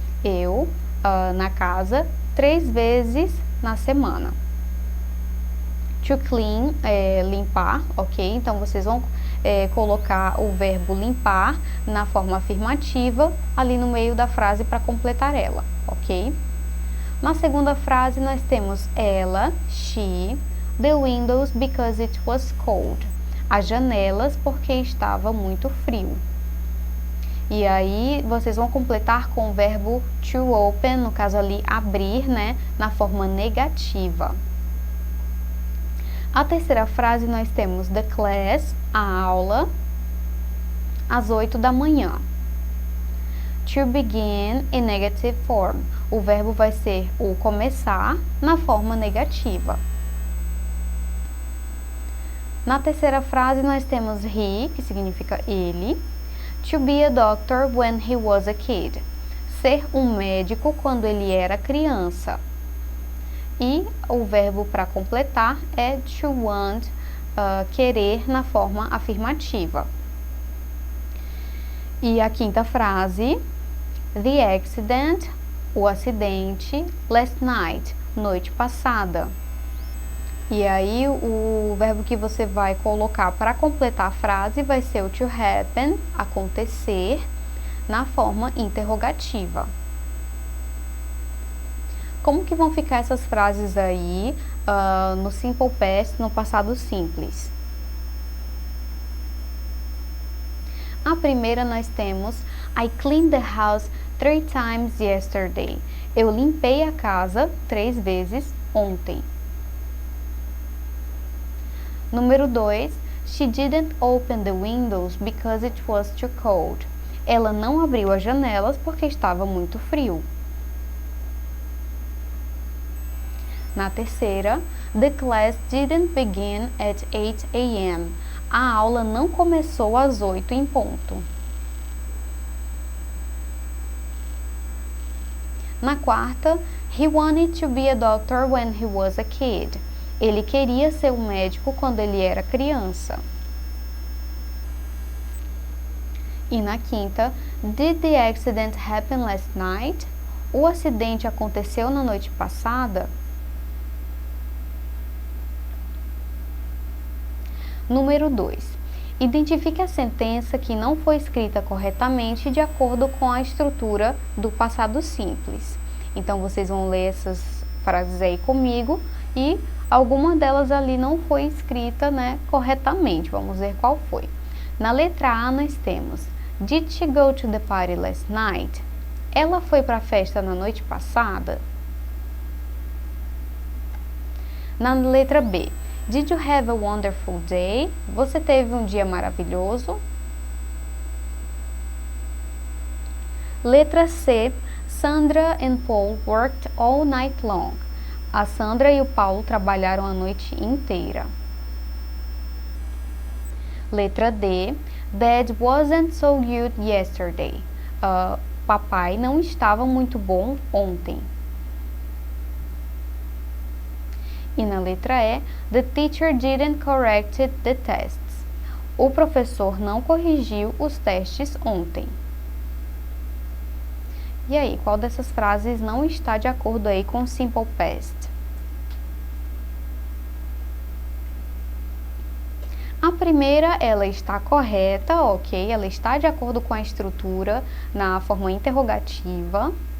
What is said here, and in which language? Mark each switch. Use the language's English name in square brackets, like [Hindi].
[Portuguese] Eu, na casa, 3 vezes na semana. [English] To clean, [Portuguese] limpar, ok? Então, vocês vão colocar o verbo limpar na forma afirmativa ali no meio da frase para completar ela, ok? Na segunda frase, nós temos ela, [English] she, the windows because it was cold. [Portuguese] As janelas porque estava muito frio. E aí, vocês vão completar com o verbo [English] to open, [Portuguese] no caso ali, abrir, né? Na forma negativa. A terceira frase nós temos [English] the class, [Portuguese] a aula, às 8 da manhã. [English] To begin in negative form. [Portuguese] O verbo vai ser o começar na forma negativa. Na terceira frase nós temos he, que significa ele. [English] To be a doctor when he was a kid. [Portuguese] Ser um médico quando ele era criança. E o verbo para completar é [English] to want, [Portuguese] querer na forma afirmativa. E a quinta frase, [English] the accident, [Portuguese] o acidente, [English] last night, [Portuguese] noite passada. E aí o verbo que você vai colocar para completar a frase vai ser o [English] to happen, [Portuguese] acontecer, na forma interrogativa. Como que vão ficar essas frases aí no simple past, no passado simples? A primeira nós temos [English] I cleaned the house 3 times yesterday. [Portuguese] Eu limpei a casa 3 vezes ontem. Número 2, [English] she didn't open the windows because it was too cold. [Portuguese] Ela não abriu as janelas porque estava muito frio. Na terceira, [English] the class didn't begin at 8 a.m. [Portuguese] A aula não começou às 8 em ponto. Na quarta, [English] he wanted to be a doctor when he was a kid. [Portuguese] Ele queria ser um médico quando ele era criança. E na quinta, [English] did the accident happen last night? [Portuguese] O acidente aconteceu na noite passada? Número 2. Identifique a sentença que não foi escrita corretamente de acordo com a estrutura do passado simples. Então, vocês vão ler essas frases aí comigo e alguma delas ali não foi escrita, corretamente. Vamos ver qual foi. Na letra A, nós temos [English] Did she go to the party last night? [Portuguese] Ela foi para a festa na noite passada? Na letra B, [English] Did you have a wonderful day? [Portuguese] Você teve um dia maravilhoso? Letra C, [English] Sandra and Paul worked all night long. [Portuguese] A Sandra e o Paulo trabalharam a noite inteira. Letra D, [English] Dad wasn't so good yesterday. [Portuguese] Papai não estava muito bom ontem. E na letra E, [English] the teacher didn't correct the tests. [Portuguese] O professor não corrigiu os testes ontem. E aí, qual dessas frases não está de acordo aí com o simple past? A primeira, ela está correta, ok? Ela está de acordo com a estrutura na forma interrogativa.